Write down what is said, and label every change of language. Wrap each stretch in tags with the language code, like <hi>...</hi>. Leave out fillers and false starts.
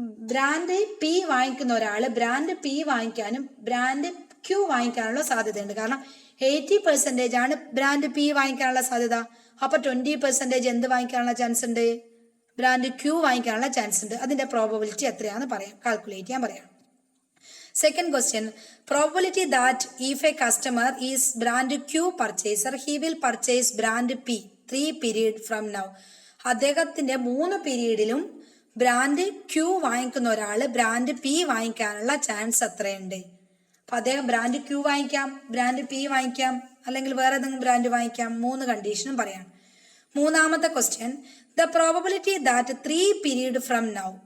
<ml>Brand P വാങ്ങിക്കുന്ന ഒരാൾ brand P വാങ്ങിക്കാനും ബ്രാൻഡ് ക്യൂ വാങ്ങിക്കാനുള്ള സാധ്യതയുണ്ട്. കാരണം 80% ആണ് ബ്രാൻഡ് പി വാങ്ങിക്കാനുള്ള സാധ്യത. അപ്പൊ 20% എന്ത് വാങ്ങിക്കാനുള്ള ചാൻസ് ഉണ്ട്? ബ്രാൻഡ് ക്യൂ വാങ്ങിക്കാനുള്ള ചാൻസ് ഉണ്ട്. അതിന്റെ പ്രോബബിലിറ്റി എത്രയാണെന്ന് പറയാം, കാൽക്കുലേറ്റ് ചെയ്യാൻ പറയാം.</ml> <en>Second question, probability that if a customer is brand Q purchaser, he will purchase brand P 3 period from now.</en> <ml>അദ്ദേഹത്തിന്റെ 3 പീരീഡിലും ബ്രാൻഡ് ക്യൂ വാങ്ങിക്കുന്ന ഒരാൾ ബ്രാൻഡ് പി വാങ്ങിക്കാനുള്ള ചാൻസ് എത്രയുണ്ട്? അപ്പൊ അദ്ദേഹം ബ്രാൻഡ് ക്യൂ വാങ്ങിക്കാം, ബ്രാൻഡ് പി വാങ്ങിക്കാം, അല്ലെങ്കിൽ വേറെ ഏതെങ്കിലും ബ്രാൻഡ് വാങ്ങിക്കാം. 3 കണ്ടീഷനും പറയാം. മൂന്നാമത്തെ question,</ml> <en>The probability that 3 period from now.</en>